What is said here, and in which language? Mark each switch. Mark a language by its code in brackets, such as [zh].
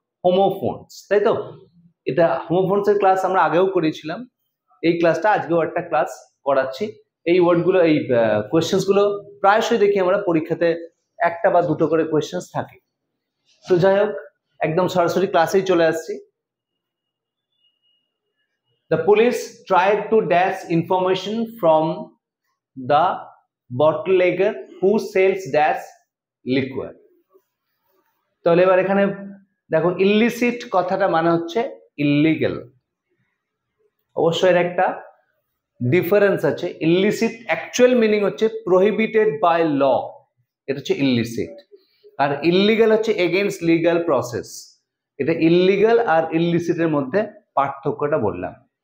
[bn] Homophones, তাই তো? এটা হোমোফোনসের ক্লাস আমরা আগেও করেছিলাম। এই ক্লাসটা আজকেও একটা ক্লাস করাচ্ছি। এই ওয়ার্ডগুলো, এই কোয়েশ্চেন্সগুলো প্রায়শই দেখি আমরা পরীক্ষাতে একটা বা দুটো করে কোয়েশ্চেন্স থাকে। তো যাই হোক, একদম সরাসরি ক্লাসেই চলে আসছি। [en] The police tried to dash information from the bootlegger who sells dash liquor. [bn] তাহলে এবার এখানে দেখো, ইলিসিট কথাটা মানে হচ্ছে ইলিগাল। অবশ্যই এর একটা ডিফারেন্স আছে। ইলিসিট অ্যাকচুয়াল মিনিং হচ্ছে প্রহিবিটেড বাই ল, এটা হচ্ছে ইলিসিট। আর ইলিগাল হচ্ছে এগেইনস্ট লিগাল প্রসেস। এটা ইলিগাল আর ইলিসিটের মধ্যে পার্থক্যটা বললাম।